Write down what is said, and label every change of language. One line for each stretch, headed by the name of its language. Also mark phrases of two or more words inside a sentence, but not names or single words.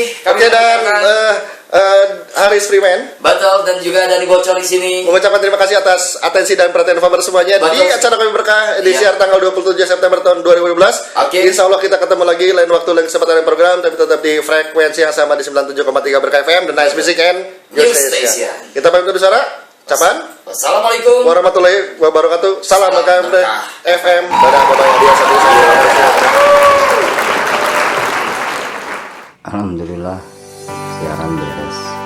Indonesian: Oke, dan Haris Freeman. Betul, dan juga dari Bocor di sini. Mengucapkan terima kasih atas atensi dan perhatian Faber semuanya. Di acara kami berkah di siar tanggal 27 September tahun 2015. Insya Allah kita ketemu lagi lain waktu, lain kesempatan program, tapi tetap di frekuensi yang sama di 97,3 Berkah FM,
English: The Nice Music and News Station.
Indonesian: Kita pamit dulu suara. Capan.
Arabic: السلام عليكم ورحمة الله وبركاته.
Indonesian: Salam Berkah FM. Dadah,
English: bye-bye. Adios.
Indonesian: Alhamdulillah siaran beres.